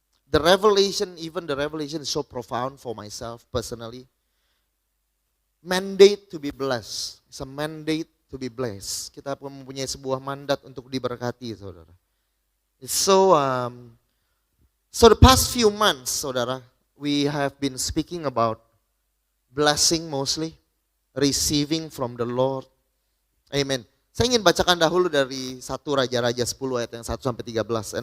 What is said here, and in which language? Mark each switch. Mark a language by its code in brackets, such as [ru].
[en] The revelation is so profound for myself personally. Mandate to be blessed. It's a mandate to be blessed. [id] Kita mempunyai sebuah mandat untuk diberkati, saudara. [en] It's so the past few months, saudara, we have been speaking about blessing mostly, receiving from the Lord. Amen. [id] Saya ingin bacakan dahulu dari 1 Raja-Raja 10 ayat yang 1 sampai 13.